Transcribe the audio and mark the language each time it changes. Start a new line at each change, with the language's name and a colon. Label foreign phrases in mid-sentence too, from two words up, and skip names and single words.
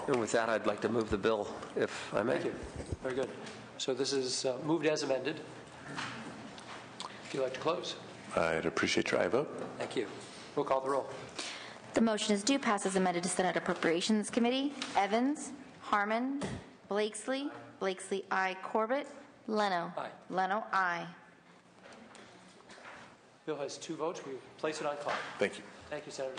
English: And with that, I'd like to move the bill, if I may. Thank you. Very good. So this is moved as amended. If you'd like to close. I'd appreciate your aye vote. Thank you. We'll call the roll. The motion is due pass as amended to Senate Appropriations Committee. Evans, Harmon, Blakesley, aye. Corbett, Leno. Aye. Leno, aye. Bill has 2 votes. We place it on call. Thank you. Thank you, Senator.